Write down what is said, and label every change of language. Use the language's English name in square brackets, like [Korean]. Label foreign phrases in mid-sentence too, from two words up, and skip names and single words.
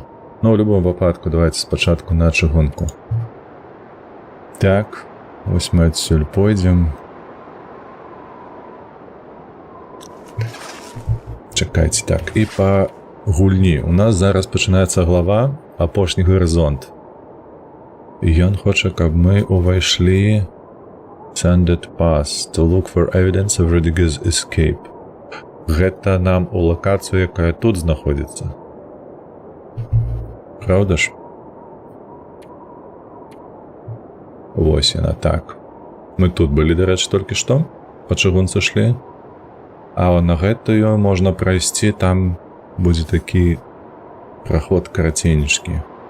[Belarusian] Ну, ў любом выпадку, давайте спачатку на чыгунку. Так, вось мы адсюль пойдзем. Чакайце, так, і па гульні. У нас зараз пачынаецца глава «Апошні гарызонт». І ён хоча, каб мы увайшлі [English] Sanded Pass to look for evidence of Rudiger's escape. [Belarusian] Гэта нам у локацыю, якая тут знаходзіцца. Праўда ж? Вось яна, так. Мы тут былі, дарэчы, толькі што. Па чыгунцы шлі. А на гэтую можна прайсці, там будзе такі Проход караценечкі.